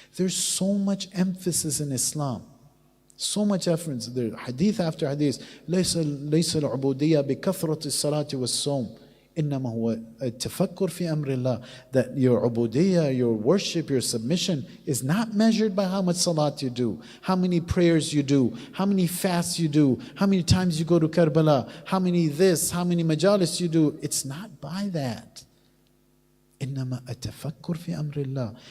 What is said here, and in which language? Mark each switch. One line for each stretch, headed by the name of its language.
English: There's so much emphasis in Islam. So much emphasis. There, hadith after hadith.
Arabic: ليس العبودية بكثرة الصلاة والصوم. إنما هو التفكر في أمر الله.
English: That your ubudiyya, your worship, your submission is not measured by how much salat you do, how many prayers you do, how many fasts you do, how many times you go to Karbala, how many this, how many majalis you do. It's not by that.
Arabic: إنما التفكر في أمر الله.